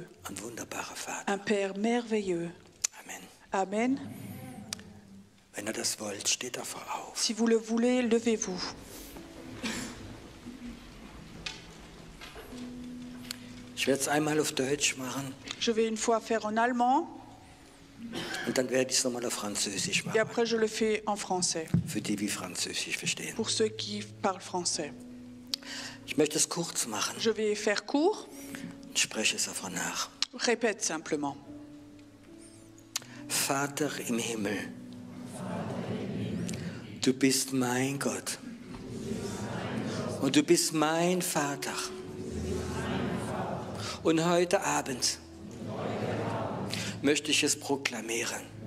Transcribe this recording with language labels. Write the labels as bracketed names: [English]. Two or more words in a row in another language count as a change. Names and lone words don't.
[German] Einen wunderbaren Vater. [French] un Père merveilleux. [German] Amen. Amen. Wenn ihr das wollt, steht davor auf. [French] Si vous le voulez, levez-vous. [German] Ich werde es einmal auf Deutsch machen [French] Je vais une fois faire en allemand [German] und dann werde ich es nochmal auf Französisch [French] et [German] machen. [French] après je le fais en français, [German] Für die, die Französisch verstehen. [French] pour ceux qui parlent français. [German] Ich möchte es kurz machen [French] Je vais faire court, [German] und spreche es einfach nach. [French] répète simplement. [German] Vater im Himmel, du bist mein Gott und du bist mein Vater. Und heute Abend möchte ich es proklamieren.